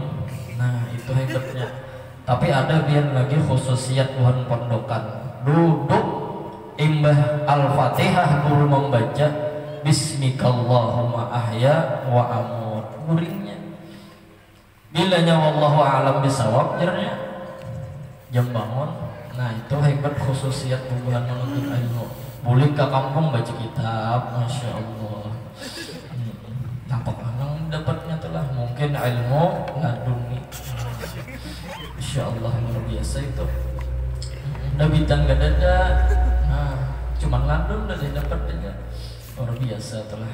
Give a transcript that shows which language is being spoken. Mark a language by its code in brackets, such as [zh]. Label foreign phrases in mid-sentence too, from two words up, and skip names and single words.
[bjn] Nah itu hebatnya. Tapi ada biar lagi khususiat Tuhan pondokan. Duduk imbah Al-Fatihah guru membaca [ar] باسمك اللهم أحيا وأموت, [bjn] guringnya. Bilanya [ar] والله أعلم بالصواب [bjn] jarnya jam bangun. Nah itu hebat khususiat bubuhan menuntut ilmu. Boleh ke kampung baca kitab, [ar] ما شاء الله. [bjn] Nampak orang dapatnya telah mungkin ilmu laduni. [ar] إن شاء الله [bjn] luar biasa itu. Nabitan gak ada. Nah cuman ladun udah dapat aja. Luar biasa telah.